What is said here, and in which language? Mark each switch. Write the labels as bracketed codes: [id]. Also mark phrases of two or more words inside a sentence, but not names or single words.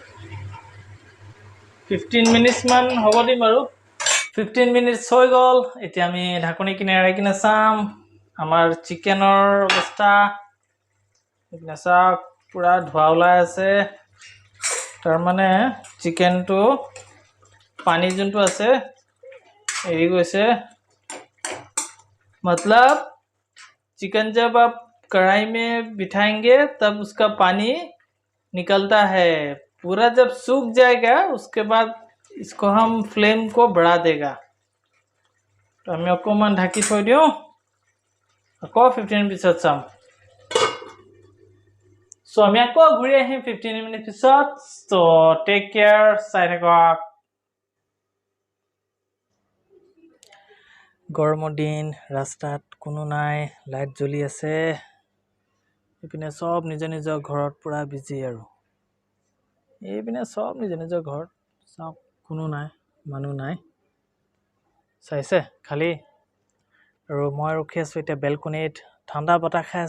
[as] 15 মিনিটছমান হ'ব দিম আৰু 15 মিনিটছ হৈ গ'ল এতিয়া আমি ঢাকনি কিনে এৰাই কিনে চাম আমাৰ চিকেনৰ অৱস্থা এইপিনে চাওক পুৰা ধোৱা ওলাই আছে তাৰমানে চিকেনটো পানী যোনটো আছে এৰি গৈছে [hi] मतलब चिकन जब आप कढ़ाई में बिठाएंगे तब उसका पानी निकलता है पूरा जब सूख जाएगा उसके बाद इसको हम फ्लेम को बढ़ा देगा तो [as] আমি অকণমান ঢাকি থৈ দিওঁ আকৌ 15 পিছত চাম চ' আমি আকৌ ঘূৰি আহিম 15 মিনিট পিছত চ' [en] take care [as] চাই থাকক গৰমৰ দিন ৰাস্তাত কোনো নাই লাইট জ্বলি আছে এইপিনে সব নিজৰ ঘৰত পুৰা বিজি আৰু এইপিনে সব নিজৰ ঘৰত সব কোনো নাই মানুহ নাই চাইছে খালি আৰু মই ৰখি আছোঁ এতিয়া বেলকনিত ঠাণ্ডা বতাহ খাই